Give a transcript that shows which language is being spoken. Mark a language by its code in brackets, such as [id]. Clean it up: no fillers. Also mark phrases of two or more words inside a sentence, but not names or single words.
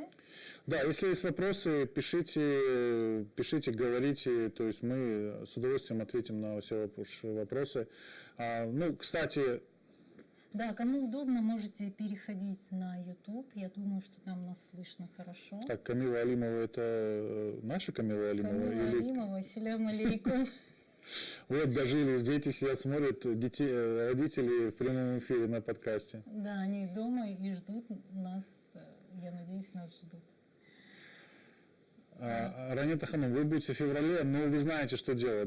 [ru] Да, если есть вопросы, пишите, говорите, то есть мы с удовольствием ответим на все вопросы. Ну, кстати... Да, кому удобно, можете переходить на YouTube. Я думаю, что там нас слышно хорошо. Так, Камила Алимова, это наша Камила Алимова? Камила Алимова, [ar] سلام عليكم. [ru] Вот, дожились, дети сидят, смотрят, родители в прямом эфире на подкасте. Да, они дома и ждут нас, я надеюсь, нас ждут. Ранета Ханум, вы будете в феврале, но вы знаете, что делать.